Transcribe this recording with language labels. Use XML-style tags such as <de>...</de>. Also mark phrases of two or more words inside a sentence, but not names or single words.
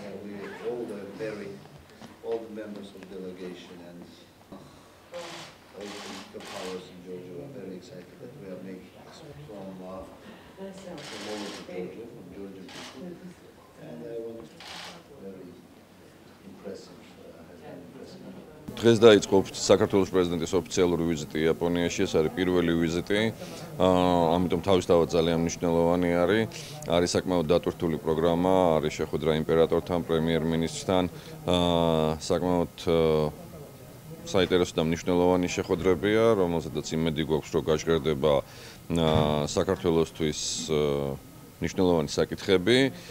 <en>We all were all the members of the delegation and all the political powers in Georgia are very excited that we are making this from all over Georgia, from Georgian people. And I was very impressive.</en> <ka>დღეს დაიწყო საქართველოს პრეზიდენტის ოფიციალური ვიზიტი იაპონიაში. ეს არის პირველი ვიზიტი. ამიტომ თავისთავად ძალიან მნიშვნელოვანი არის საკმაოდ დატვირთული პროგრამა, არის შეხვედრა იმპერატორთან, პრემიერ-მინისტრთან, საკმაოდ საინტერესო და მნიშვნელოვანი შეხვედრებია, რომელზედაც იმედი გვაქვს, რომ გაჟღერდება საქართველოსთვის მნიშვნელოვანი საკითხები.</ka>